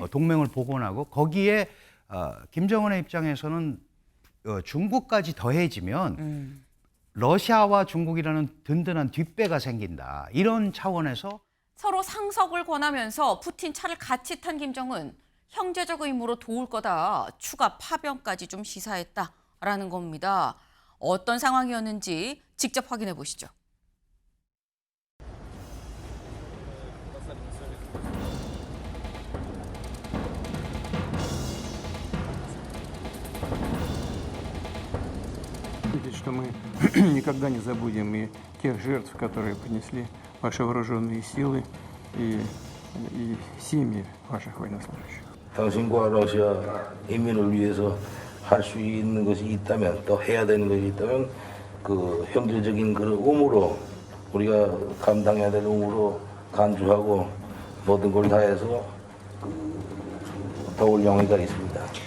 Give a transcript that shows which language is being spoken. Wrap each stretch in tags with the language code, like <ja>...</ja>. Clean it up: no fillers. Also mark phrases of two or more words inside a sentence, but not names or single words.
<ko>동맹을 복원하고 거기에 김정은의 입장에서는 중국까지 더해지면 러시아와 중국이라는 든든한 뒷배가 생긴다. 이런 차원에서 서로 상석을 권하면서 푸틴 차를 같이 탄 김정은 형제적 의무로 도울 거다. 추가 파병까지 좀 시사했다라는 겁니다. 어떤 상황이었는지 직접 확인해 보시죠.</ko> <ru>Что мы никогда не забудем и тех жертв, которые понесли ваши вооруженные силы и семьи ваших военнослужащих.</ru> <ko>당신과 러시아 인민을 위해서 할 수 있는 것이 있다면 또 해야 되는 것이 있다면 그 형제적인 그 의무로 우리가 감당해야 될 의무로 간주하고 모든 걸 다해서 도울 용의가 있습니다.</ko>